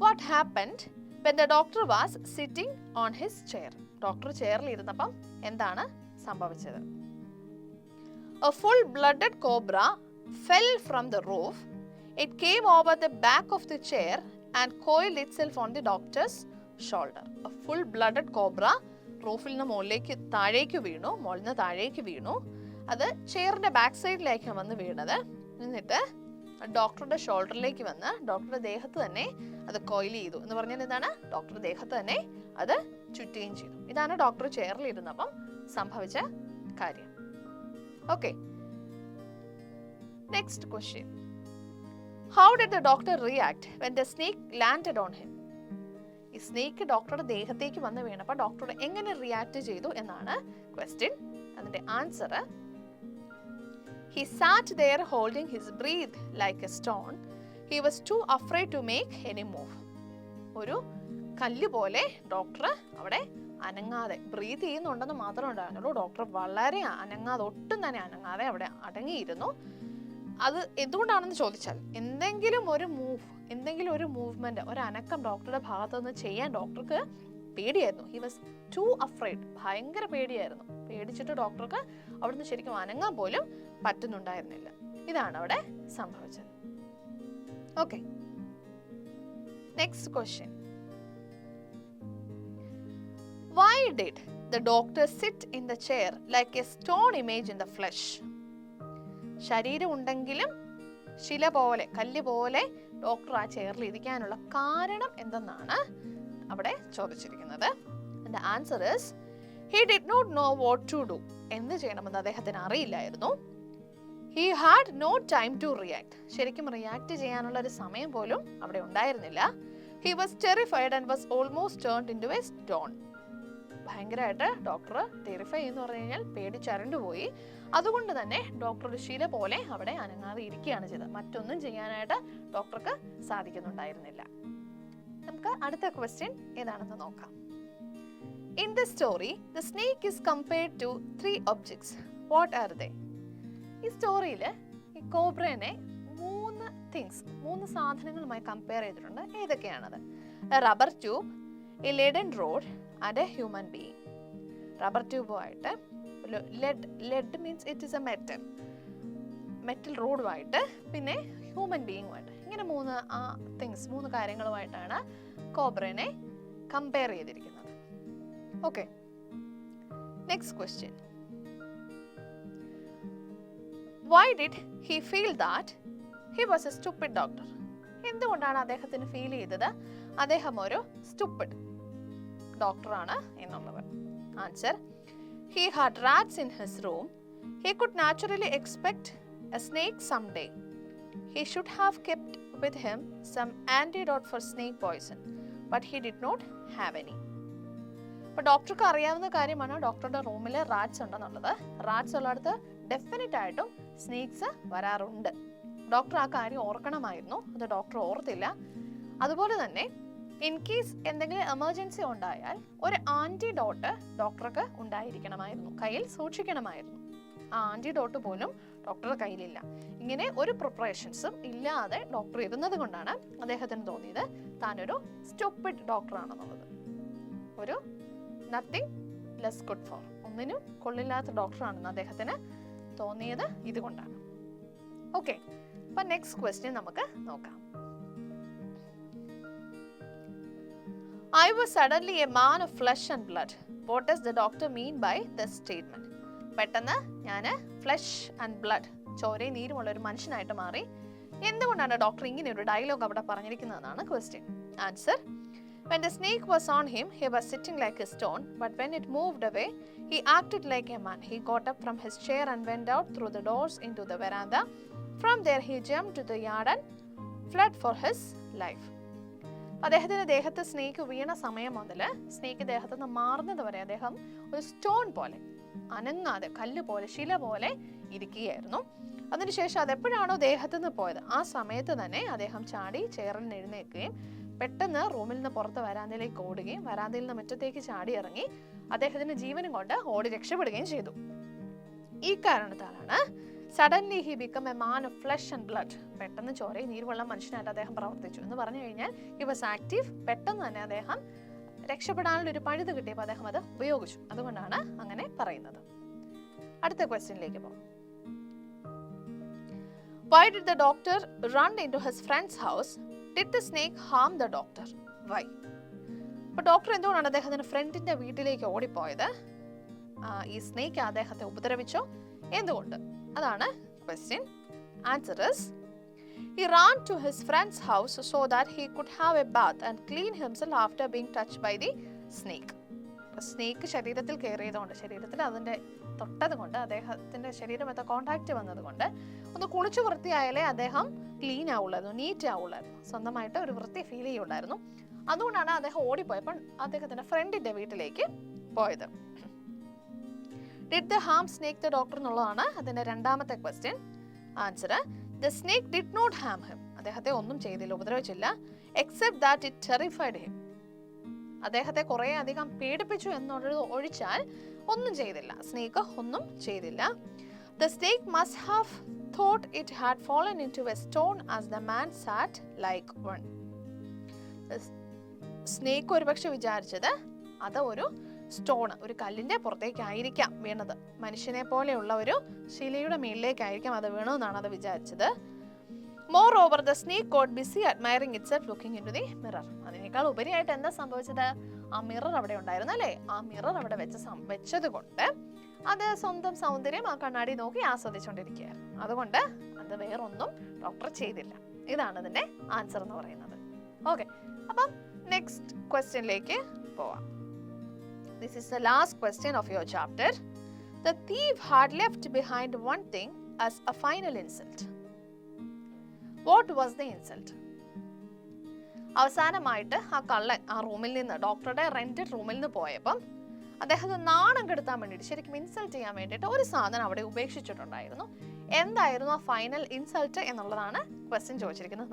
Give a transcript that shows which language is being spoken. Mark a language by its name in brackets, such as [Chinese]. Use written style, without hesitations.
[English] Happened when the doctor was sitting on his chair. [Malayalam] Doctor ചെയറിൽ ഇരുന്നപ്പം എന്താണ് സംഭവിച്ചത്? [English] A full-blooded cobra fell from the roof. It came over the back of the chair and coiled itself on the doctor's shoulder. A full-blooded cobra [Malayalam] റൂഫിൽ നിന്ന് മുകളിലേക്ക് താഴേക്ക് വീണു, മുകളിൽ നിന്ന് താഴേക്ക് വീണു. അത് ചെയറിന്റെ ബാക്ക് സൈഡിലേക്ക് വന്ന് വീണത്. എന്നിട്ട് ഡോക്ടറുടെ ഷോൾഡറിലേക്ക് വന്ന് ഡോക്ടറുടെ ദേഹത്ത് തന്നെ അത് കോയിൽ ചെയ്തു. എന്ന് പറഞ്ഞാൽ എന്താണ്? ഡോക്ടറുടെ ദേഹത്ത് തന്നെ അത് ചുറ്റുകയും ചെയ്തു. ഇതാണ് ഡോക്ടർ ചെയറിൽ ഇരുന്നപ്പം സംഭവിച്ച കാര്യം. [English] Okay, next question. How did the doctor react when the snake landed on him? [Malayalam] ഈ സ്നേക്ക് ഡോക്ടറുടെ ദേഹത്തേക്ക് വന്ന് വീണപ്പോൾ ഡോക്ടർ എങ്ങനെ റിയാക്ട് ചെയ്തു എന്നാണ് ക്വസ്റ്റ്യൻ. അതിന്റെ [English] Answer, he sat there holding his breath like a stone. He was too afraid to make any move. [Malayalam] ഒരു കല്ല് പോലെ ഡോക്ടർ അവിടെ അനങ്ങാതെ, ബ്രീത്ത് ചെയ്യുന്നുണ്ടെന്ന് മാത്രമേ ഉണ്ടായിരുന്നുള്ളൂ. ഡോക്ടർ വളരെ അനങ്ങാതെ, ഒട്ടും തന്നെ അനങ്ങാതെ അവിടെ അടങ്ങിയിരുന്നു. അത് എന്തുകൊണ്ടാണെന്ന് ചോദിച്ചാൽ എന്തെങ്കിലും ഒരു മൂവ്മെന്റ്, ഒരു അനക്കം ഡോക്ടറുടെ ഭാഗത്തു നിന്ന് ചെയ്യാൻ ഡോക്ടർക്ക് പേടിയായിരുന്നു. [English] he was too afraid, [Malayalam] ഭയങ്കര പേടിയായിരുന്നു. പേടിച്ചിട്ട് ഡോക്ടർക്ക് അവിടുന്ന് ശരിക്കും അനങ്ങാൻ പോലും പറ്റുന്നുണ്ടായിരുന്നില്ല. ഇതാണ് അവിടെ സംഭവിച്ചത്. [English] Okay, next question. Why did the doctor sit in the chair like a stone image in the flesh? [Malayalam] ശരീരം ഉണ്ടെങ്കിലും ശില പോലെ, കല്ല് പോലെ ഡോക്ടർ ആ ചെയറിൽ ഇരിക്കാനുള്ള കാരണം എന്തെന്നാണ് അവിടെ ചോദിച്ചിരിക്കുന്നത്. [English] The answer is, he did not know what to do. [Malayalam] എന്ത് ചെയ്യണമെന്ന് അദ്ദേഹത്തിന് അറിയില്ലായിരുന്നു. [English] He had no time to react. [Malayalam] ശരിക്കും റിയാക്ട് ചെയ്യാനുള്ള ഒരു സമയം പോലും അവിടെ ഉണ്ടായിരുന്നില്ല. [English] He was terrified and was almost turned into a stone. [Malayalam] ഭയങ്കരമായിട്ട് ഡോക്ടർ ടെറിഫൈ എന്ന് പറഞ്ഞു കഴിഞ്ഞാൽ പേടിച്ചരണ്ടു പോയി. അതുകൊണ്ട് തന്നെ ഡോക്ടർ ഒരു ശില പോലെ അവിടെ അനങ്ങാതെ ഇരിക്കുകയാണ് ചെയ്തത്. മറ്റൊന്നും ചെയ്യാനായിട്ട് ഡോക്ടർക്ക് സാധിക്കുന്നുണ്ടായിരുന്നില്ല. നമുക്ക് അടുത്ത ക്വസ്റ്റ്യൻ ഏതാണെന്ന് നോക്കാം. [English] In this story, the snake is compared to 3 objects. What are they? [Malayalam] ഈ സ്റ്റോറിയിൽ ഈ കോബ്രനെ 3 സാധനങ്ങളുമായി കമ്പയർ ചെയ്തിട്ടുണ്ട്. ഏതൊക്കെയാണത്? [English] A rubber tube, a leaden rod and a human being. [Malayalam] Rubber ട്യൂബുമായിട്ട്, [English] lead means it is a metal [Malayalam] റോഡുമായിട്ട്, പിന്നെ human ബീയിങ്ങുമായിട്ട്, ഇങ്ങനെ 3 കാര്യങ്ങളുമായിട്ടാണ് കോബ്രനെ compare ചെയ്തിരിക്കുന്നത്. [English] Okay, next question. Why did he feel that he was a stupid doctor? [Malayalam] എന്തുകൊണ്ടാണ് അദ്ദേഹത്തിന് feel ചെയ്തത് അദ്ദേഹം ഒരു stupid ഡോക്ടറാണ് എന്നുള്ളത്? [English] Answer, he had rats in his room. He could naturally expect a snake someday. He should have kept with him some antidote for snake poison, but he did not have any. [Malayalam] അപ്പോൾ ഡോക്ടർക്ക് അറിയാവുന്ന കാര്യമാണ് ഡോക്ടറുടെ റൂമിൽ rats ഉണ്ടെന്നുള്ളത്. Rats ഉള്ളിടത്ത് definite ആയിട്ടും snakes വരാറുണ്ട്. ഡോക്ടർ ആ കാര്യം ഓർക്കണമായിരുന്നു. അത് ഡോക്ടർ ഓർത്തില്ല. അതുപോലെ തന്നെ ഇൻ കേസ് എന്തെങ്കിലും എമർജൻസി ഉണ്ടായാൽ ഒരു ആന്റിഡോട്ട് ഡോക്ടർക്ക് ഉണ്ടായിരിക്കണമായിരുന്നു, കയ്യിൽ സൂക്ഷിക്കണമായിരുന്നു. ആ ആന്റിഡോട്ട് പോലും ഡോക്ടറുടെ കയ്യിലില്ല. ഇങ്ങനെ ഒരു പ്രിപ്പറേഷൻസും ഇല്ലാതെ ഡോക്ടർ ഇരുന്നത് കൊണ്ടാണ് അദ്ദേഹത്തിന് തോന്നിയത് താനൊരു സ്റ്റുപ്പിഡ് ഡോക്ടറാണെന്നുള്ളത്. ഒരു [English] nothing less good for, [Malayalam] ഒന്നിനും കൊള്ളില്ലാത്ത ഡോക്ടറാണെന്ന് അദ്ദേഹത്തിന് തോന്നിയത് ഇതുകൊണ്ടാണ്. ഓക്കെ, അപ്പൊ നെക്സ്റ്റ് ക്വസ്റ്റ്യൻ നമുക്ക് നോക്കാം. [English] I was suddenly a man of flesh and blood. What does the doctor mean by this statement? [Malayalam] പെട്ടെന്ന് ഞാൻ ഫ്ലഷ് ആൻഡ് ബ്ലഡ്, ചോരയും നീരുമുള്ള ഒരു മനുഷ്യനായിട്ട് മാറി. എന്തുകൊണ്ടാണ് ഡോക്ടർ ഇങ്ങനെ ഒരു ഡയലോഗ് അവിടെ പറഞ്ഞിരിക്കുന്നതെന്നാണ് question. [English] Answer, when the snake was on him, he was sitting like a stone, but when it moved away, he acted like a man. He got up from his chair and went out through the doors into the veranda. From there he jumped to the yard and fled for his life. [Malayalam] അദ്ദേഹത്തിന്റെ ദേഹത്ത് snake വീണ സമയം മുതൽ snake ദേഹത്ത് നിന്ന് മാറുന്നത് വരെ അദ്ദേഹം ഒരു സ്റ്റോൺ പോലെ അനങ്ങാതെ, കല്ല് പോലെ, ശില പോലെ ഇരിക്കുകയായിരുന്നു. അതിനുശേഷം അതെപ്പോഴാണോ ദേഹത്ത് നിന്ന് പോയത് ആ സമയത്ത് തന്നെ അദ്ദേഹം ചാടി ചെയറിൽ നിന്ന് എഴുന്നേൽക്കുകയും പെട്ടെന്ന് റൂമിൽ നിന്ന് പുറത്ത് വരാന്തയിലേക്ക് ഓടുകയും വരാന്തയിൽ നിന്ന് മുറ്റത്തേക്ക് ചാടി ഇറങ്ങി അദ്ദേഹത്തിന്റെ ജീവനും കൊണ്ട് ഓടി രക്ഷപ്പെടുകയും ചെയ്തു. ഈ കാരണത്താലാണ് [English] Suddenly he become a man of flesh and blood. [Malayalam] പെട്ടെന്ന് ചോരയും നീരുമുള്ള മനുഷ്യനായിട്ട് അദ്ദേഹം പ്രവർത്തിച്ചു എന്ന് പറഞ്ഞു കഴിഞ്ഞാൽ [English] He was active. [Malayalam] പെട്ടെന്ന് തന്നെ അദ്ദേഹം രക്ഷപ്പെടാനുള്ള ഒരു പഴുത് കിട്ടിയപ്പോൾ അദ്ദേഹം അത് ഉപയോഗിച്ചു. അതുകൊണ്ടാണ് അങ്ങനെ പറയുന്നത്. അടുത്ത ക്വസ്റ്റ്യനിലേക്ക് പോകാം. [English] Why did the doctor run into his friend's house? Did the snake harm the doctor? Why? [Malayalam] അപ്പോൾ ഡോക്ടർ എന്തുകൊണ്ടാണ് അദ്ദേഹത്തിന്റെ ഫ്രണ്ടിന്റെ വീട്ടിലേക്ക് ഓടിപ്പോയത്? ഈ സ്നേക്ക് അദ്ദേഹത്തെ ഉപദ്രവിച്ചോ? എന്തുകൊണ്ട്? അതാണ് question. [English] Answer is he ran to his friend's house so that he could have a bath and clean himself after being touched by the snake. [Malayalam] Snake ശരീരത്തിൽ കയറിയതുകൊണ്ട്, ശരീരത്തിൽ അതിൻ്റെ തൊട്ടത് കൊണ്ട്, അദ്ദേഹത്തിൻ്റെ ശരീരമൊക്കെ കോണ്ടാക്ട് വന്നതുകൊണ്ട് ഒന്ന് കുളിച്ചു വൃത്തിയായാലേ അദ്ദേഹം ക്ലീൻ ആവുള്ളായിരുന്നു, നീറ്റ് ആവുള്ളായിരുന്നു, സ്വന്തമായിട്ട് ഒരു വൃത്തി ഫീൽ ചെയ്യുള്ളായിരുന്നു. അതുകൊണ്ടാണ് അദ്ദേഹം ഓടിപ്പോയപ്പോൾ അദ്ദേഹത്തിൻ്റെ ഫ്രണ്ടിൻ്റെ വീട്ടിലേക്ക് പോയത്. [English] did the harm snake the doctor [Malayalam] എന്നുള്ളതാണ് അതിൻ്റെ രണ്ടാമത്തെ question. [English] Answer the snake did not harm him. [Malayalam] അദ്ദേഹത്തെ ഒന്നും ചെയ്തില്ല, ഉപദ്രവിച്ചില്ല. [English] Except that it terrified him. [Malayalam] അദ്ദേഹത്തെ കുറേ അധികം പേടിപ്പിച്ചു എന്നുള്ളത് ഒഴിച്ചാൽ ഒന്നും ചെയ്തില്ല. സ്നേക്ക് ഒന്നും ചെയ്തില്ല. [English] The snake must have thought it had fallen into a stone as the man sat like one. [Malayalam] Snake ഒരുപക്ഷെ വിചാരിച്ചത് അത് ഒരു സ്റ്റോൺ, ഒരു കല്ലിന്റെ പുറത്തേക്കായിരിക്കാം വീണത്. മനുഷ്യനെ പോലെയുള്ള ഒരു ശിലയുടെ മേലിലേക്കായിരിക്കാം അത് വീണതെന്നാണ് അത് വിചാരിച്ചത്. [English] Moreover, the snake got busy admiring itself looking into the mirror. [Malayalam] അതിനേക്കാൾ ഉപരിയായിട്ട് എന്താ സംഭവിച്ചത്? ആ മിറർ അവിടെ ഉണ്ടായിരുന്നു അല്ലേ? ആ മിറർ അവിടെ വെച്ചത് കൊണ്ട് അത് സ്വന്തം സൗന്ദര്യം ആ കണ്ണാടി നോക്കി ആസ്വദിച്ചുകൊണ്ടിരിക്കുകയായിരുന്നു. അതുകൊണ്ട് അത് വേറൊന്നും ഡോക്ടർ ചെയ്തില്ല. ഇതാണ് അതിന്റെ ആൻസർ എന്ന് പറയുന്നത്. ഓക്കെ, അപ്പം നെക്സ്റ്റ് ക്വസ്റ്റ്യനിലേക്ക് പോവാം. [English] This is the last question of your chapter. The thief had left behind one thing as a final insult. What was the insult? [Malayalam] അവസാനമായിട്ട് ആ കള്ളൻ ആ റൂമിൽ നിന്ന്, ഡോക്ടറുടെ റെന്റഡ് റൂമിൽ നിന്ന് പോയപ്പം അദ്ദേഹത്തെ നാണം കെടുത്താൻ വേണ്ടിയിട്ട്, ശരിക്കും ഇൻസൾട്ട് ചെയ്യാൻ വേണ്ടിയിട്ട് ഒരു സാധനം അവിടെ ഉപേക്ഷിച്ചിട്ടുണ്ടായിരുന്നു. എന്തായിരുന്നു ആ ഫൈനൽ ഇൻസൾട്ട് എന്നുള്ളതാണ് ക്വസ്റ്റ്യൻ ചോദിച്ചിരിക്കുന്നത്.